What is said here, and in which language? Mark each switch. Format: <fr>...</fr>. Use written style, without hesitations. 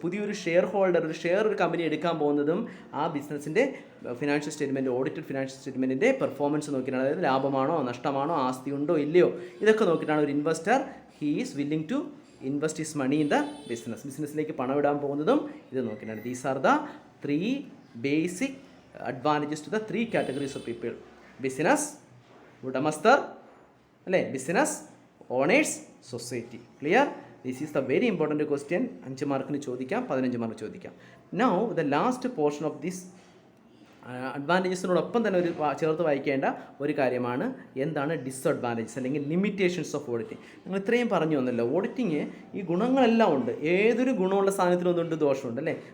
<ml>പുതിയൊരു share holder ഒരു company എടുക്കാൻ പോകുന്നതും ആ ബിസിനസ്സിൻ്റെ financial statement, audited financial സ്റ്റേറ്റ്മെൻറ്റിൻ്റെ performance നോക്കിയിട്ടാണ്. അതായത് ലാഭമാണോ നഷ്ടമാണോ ആസ്തി ഉണ്ടോ ഇല്ലയോ ഇതൊക്കെ നോക്കിയിട്ടാണ് ഒരു investor</ml> <en>he is willing to invest his money in the business.</en> <ml>ബിസിനസ്സിലേക്ക് പണം ഇടാൻ പോകുന്നതും ഇത് നോക്കിയിട്ടാണ്.</ml> <en>These are the 3 basic advantages to the 3 categories of people: business,</en> <ml>ഉടമസ്ഥർ അല്ലേ,</ml> <en>Business, owners, society. Clear? This is the very important question.</en> <ml>5 മാർക്കിന് ചോദിക്കാം, 15 mark ചോദിക്കാം.</ml> <en>now the last portion of this</en> <ml>അഡ്വാൻറ്റേജസിനോടൊപ്പം തന്നെ ചേർത്ത് വായിക്കേണ്ട ഒരു കാര്യമാണ് എന്താണ് ഡിസ്അഡ്വാൻറ്റേജസ് അല്ലെങ്കിൽ ലിമിറ്റേഷൻസ് ഓഫ് ഓഡിറ്റിംഗ്. ഞങ്ങൾ ഇത്രയും പറഞ്ഞു വന്നല്ലോ, ഓഡിറ്റിങ് ഈ ഗുണങ്ങളെല്ലാം ഉണ്ട്. ഏതൊരു ഗുണമുള്ള സാധനത്തിനും ഒന്നുണ്ട് ദോഷമുണ്ട് അല്ലേ?</ml>